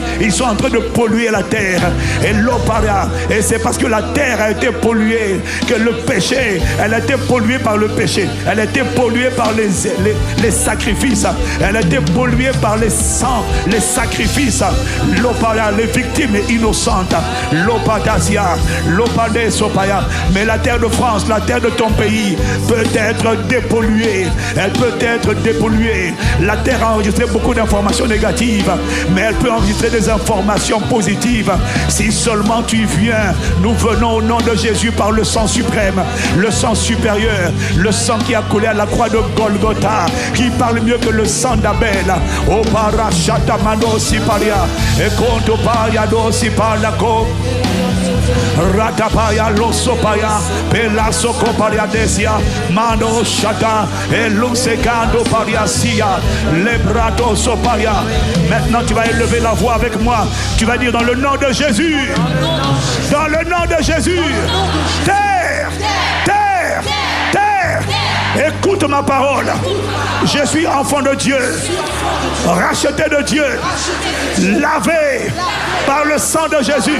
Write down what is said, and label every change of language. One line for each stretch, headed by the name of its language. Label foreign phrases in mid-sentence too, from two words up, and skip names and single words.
French: Ils sont en train de polluer la terre. Et l'opara, et c'est parce que la terre a été polluée que le péché, elle a été polluée par le péché, elle a été polluée par les sacrifices, elle a été polluée par les sangs, les sacrifices. L'opara, les victimes innocentes, l'opadasia, l'opadesopaya. Mais la terre de France, la terre de ton pays peut être dépolluée, elle peut être dépolluée. La terre a enregistré beaucoup d'informations négatives, mais elle peut enregistrer des informations positives. Si seulement tu viens, nous venons au nom de Jésus par le sang suprême, le sang supérieur, le sang qui a coulé à la croix de Golgotha, qui parle mieux que le sang d'Abel. O parashatamano siparia, et konto paya do sipalako. Ratapaya losopaya pelaso coparia desia mano shata et lusekando pariasia lebrato soparia. Maintenant tu vas élever la voix avec moi. Tu vas dire dans le nom de Jésus, dans le nom de Jésus, terre, terre, terre, écoute ma parole. Je suis enfant de Dieu, racheté de Dieu, lavé par le sang de Jésus.